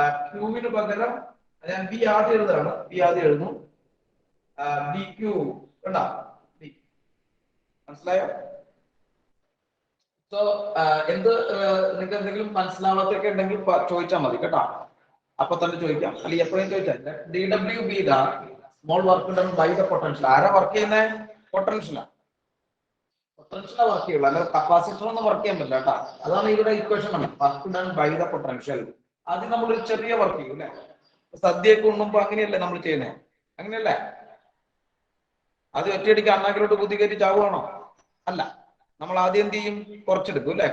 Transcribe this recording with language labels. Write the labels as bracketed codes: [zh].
[ml] ക്യൂവിന് പകരം ഞാൻ ബി ആദ്യം എഴുതുന്നു. DQ കണ്ടാ, മനസ്സിലായോ? സോ എന്ത് നിങ്ങൾക്ക് എന്തെങ്കിലും മനസ്സിലാവാത്തൊക്കെ ഉണ്ടെങ്കിൽ ചോദിച്ചാൽ മതി കേട്ടോ. അപ്പൊ തന്നെ ചോദിക്കാം, അല്ലെങ്കിൽ എപ്പോഴും ചോദിച്ചാൽ. [en] DW be the small work done by the potential. [ml] ആരാ വർക്ക് ചെയ്യുന്നത്? പൊട്ടൻഷ്യലാണ് വർക്ക് ചെയ്യുള്ളൂ, അല്ലാതെ കപ്പാസിറ്റർ ഒന്നും വർക്ക് ചെയ്യാൻ പറ്റില്ല കേട്ടോ. അതാണ് ഇവിടെ equation. [en] Work done by the potential. [ml] ആദ്യം നമ്മളൊരു ചെറിയ വർക്ക് ചെയ്യും അല്ലെ. സദ്യയൊക്കെ ഉണ്ണുമ്പോ അങ്ങനെയല്ലേ നമ്മൾ ചെയ്യുന്നത്? അങ്ങനെയല്ലേ? ആദ്യം ഒറ്റയടിക്ക് അണ്ണാക്കിലോട്ട് കുത്തി കയറ്റി ചാവുകയാണോ? അല്ല. നമ്മൾ ആദ്യം എന്ത് ചെയ്യും? കുറച്ചെടുക്കും അല്ലെ.